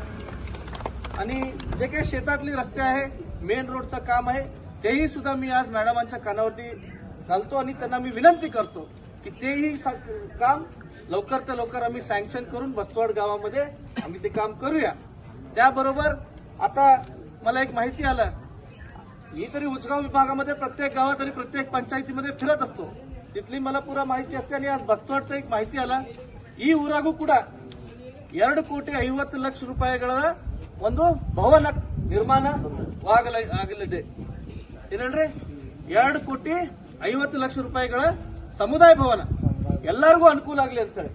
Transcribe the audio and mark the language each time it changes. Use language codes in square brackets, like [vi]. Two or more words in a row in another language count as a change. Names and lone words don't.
[mr] आणि जे काही शेतातली रस्ते आहे, मेन रोडचं काम आहे, तेही सुद्धा मी आज मॅडमांच्या कानावरती घालतो आणि त्यांना मी विनंती करतो की तेही काम लवकर तर लवकर आम्ही सँक्शन करून बस्तवाड गावामध्ये आम्ही ते काम करूया. त्याबरोबर आता मला एक माहिती आलं, मी तरी उचगाव विभागामध्ये प्रत्येक गावात आणि प्रत्येक पंचायतीमध्ये फिरत असतो, तिथली मला पुरा माहिती असते. आणि आज बस्तवाडचं एक माहिತಿ आला, [kn] ಈ ಊರಾಗೂ ಕೂಡ 2,50,00,000 ರೂಪಾಯಿಗಳ ಒಂದು ಭವನ ನಿರ್ಮಾಣವಾಗಲಿದೆ. ಏನಂದ್ರೆ 2,50,00,000 ರೂಪಾಯಿಗಳ ಸಮುದಾಯ ಭವನ ಎಲ್ಲರಿಗೂ ಅನುಕೂಲ ಆಗಲಿ ಅಂತ ಹೇಳಿ.